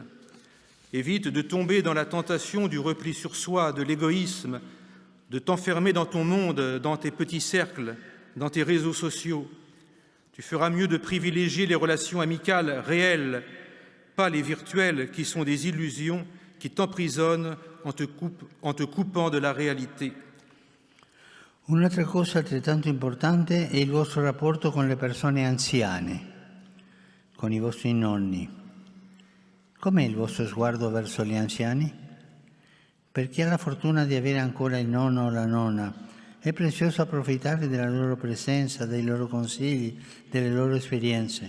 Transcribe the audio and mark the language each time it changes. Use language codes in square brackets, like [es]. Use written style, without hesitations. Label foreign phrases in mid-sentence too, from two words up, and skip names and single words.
[fr] Évite de tomber dans la tentation du repli sur soi, de l'égoïsme, de t'enfermer dans ton monde, dans tes petits cercles, dans tes réseaux sociaux. Tu feras mieux de privilégier les relations amicales réelles, pas les virtuelles qui sont des illusions qui t'emprisonnent en te coupant de la réalité. [it] Un'altra cosa altrettanto importante è il vostro rapporto con le persone anziane, con i vostri nonni. Com'è il vostro sguardo verso gli anziani? Per chi ha la fortuna di avere ancora il nonno o la nonna, è prezioso approfittare della loro presenza, dei loro consigli, delle loro esperienze.